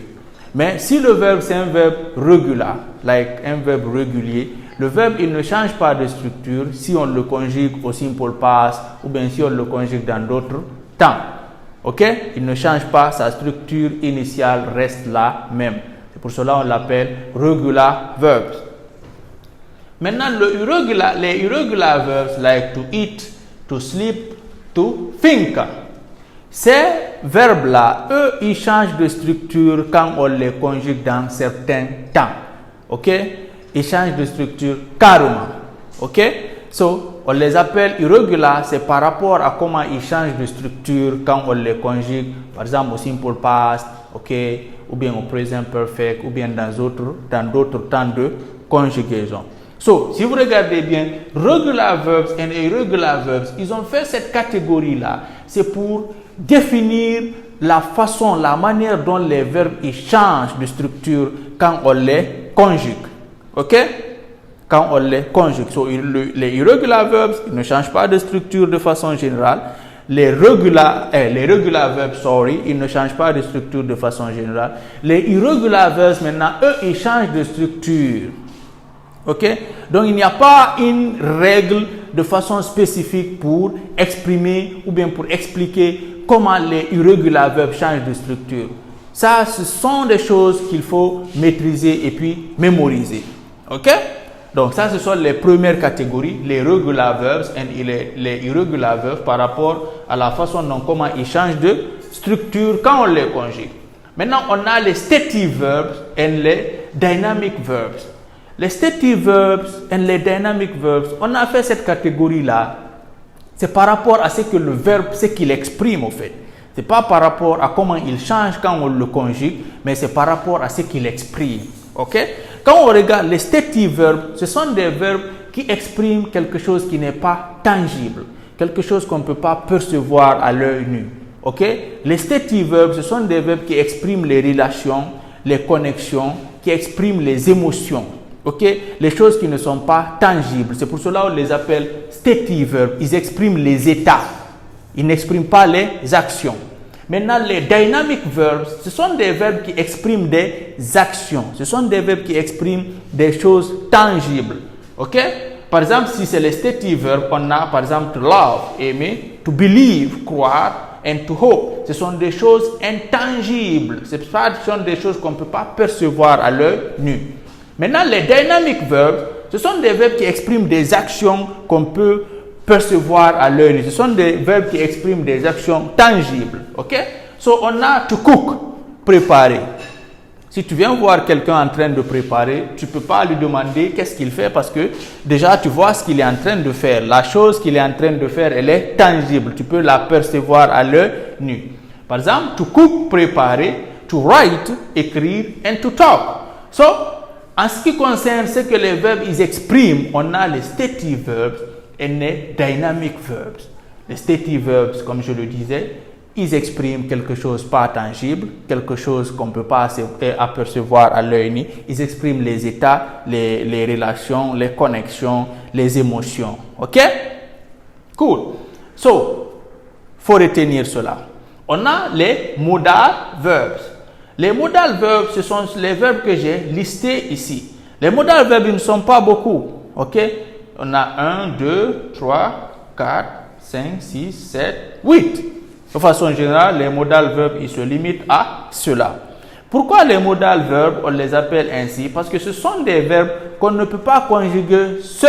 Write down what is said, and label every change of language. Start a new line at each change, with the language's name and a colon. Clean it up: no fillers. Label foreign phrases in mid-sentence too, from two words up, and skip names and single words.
French: Mais si le verbe c'est un verbe régulier, un verbe régulier, le verbe il ne change pas de structure si on le conjugue au
English: simple past
French: ou bien si on le conjugue dans d'autres temps. Ok? Il ne change pas, sa structure initiale reste la même. C'est pour cela qu'on l'appelle
English: regular verbs.
French: Maintenant, les
English: irregular verbs like to eat, to sleep, to think.
French: Ces verbes-là, eux, ils changent de structure quand on les conjugue dans certains temps. Ok? Ils changent de structure carrément. Ok? So, on les appelle irregular, c'est par rapport à comment ils changent de structure quand on les conjugue, par exemple au
English: simple past,
French: ok? Ou bien au
English: present perfect,
French: ou bien dans d'autres temps de conjugaison. So, si vous regardez bien,
English: regular verbs and irregular verbs,
French: ils ont fait cette catégorie-là. C'est pour définir la façon, la manière dont les verbes ils changent de structure quand on les conjugue. Ok? Quand on les conjugue. So, les
English: irregular verbs,
French: ils ne changent pas de structure de façon générale. Les
English: regular verbs,
French: ils ne changent pas de structure de façon générale. Les
English: irregular verbs,
French: maintenant, eux, ils changent de structure. Ok? Donc, il n'y a pas une règle de façon spécifique pour exprimer ou bien pour expliquer comment les
English: irregular verbs
French: changent de structure. Ça, ce sont des choses qu'il faut maîtriser et puis mémoriser. Ok? Donc, ça, ce sont les premières catégories, les
English: regular verbs
French: et les
English: irregular verbs
French: par rapport à la façon dont comment ils changent de structure quand on les conjugue. Maintenant, on a les
English: stative verbs
French: et les
English: dynamic verbs.
French: Les
English: stative verbs
French: et les
English: dynamic verbs,
French: on a fait cette catégorie-là. C'est par rapport à ce que le verbe, ce qu'il exprime au fait. Ce n'est pas par rapport à comment il change quand on le conjugue, mais c'est par rapport à ce qu'il exprime. Ok? Quand on regarde les
English: stative verbs,
French: ce sont des verbes qui expriment quelque chose qui n'est pas tangible, quelque chose qu'on ne peut pas percevoir à l'œil nu. Ok? Les
English: stative verbs,
French: ce sont des verbes qui expriment les relations, les connexions, qui expriment les émotions. Ok? Les choses qui ne sont pas tangibles. C'est pour cela qu'on les appelle
English: stative verbs.
French: Ils expriment les états. Ils n'expriment pas les actions. Maintenant, les
English: dynamic verbs,
French: ce sont des verbes qui expriment des actions. Ce sont des verbes qui expriment des choses tangibles. Ok? Par exemple, si c'est les
English: stative verbs,
French: on a par exemple
English: to love,
French: aimer,
English: to believe,
French: croire,
English: and to hope.
French: Ce sont des choses intangibles. Ce sont des choses qu'on ne peut pas percevoir à l'œil nu. Maintenant, les
English: dynamic verbs,
French: ce sont des verbes qui expriment des actions qu'on peut percevoir à l'œil nu. Ce sont des verbes qui expriment des actions tangibles. Ok? So, on a
English: to cook,
French: préparer. Si tu viens voir quelqu'un en train de préparer, tu ne peux pas lui demander qu'est-ce qu'il fait parce que déjà tu vois ce qu'il est en train de faire. La chose qu'il est en train de faire, elle est tangible. Tu peux l'apercevoir à l'œil nu. Par exemple,
English: to cook,
French: préparer,
English: to write,
French: écrire,
English: and to talk.
French: So, en ce qui concerne ce que les verbes ils expriment, on a les
English: stative verbs
French: et les
English: dynamic verbs.
French: Les
English: stative verbs,
French: comme je le disais, ils expriment quelque chose pas tangible, quelque chose qu'on ne peut pas apercevoir à l'œil nu. Ils expriment les états, les relations, les connexions, les émotions.
English: OK? Cool. So,
French: il faut retenir cela. On a les
English: modal verbs.
French: Les
English: modal verbs,
French: ce sont les verbes que j'ai listés ici. Les
English: modal verbs,
French: ils ne sont pas beaucoup. OK? On a 1, 2, 3, 4, 5, 6, 7, 8. De façon générale, les
English: modal verbs,
French: ils se limitent à cela. Pourquoi les
English: modal verbs,
French: on les appelle ainsi? Parce que ce sont des verbes qu'on ne peut pas conjuguer seuls.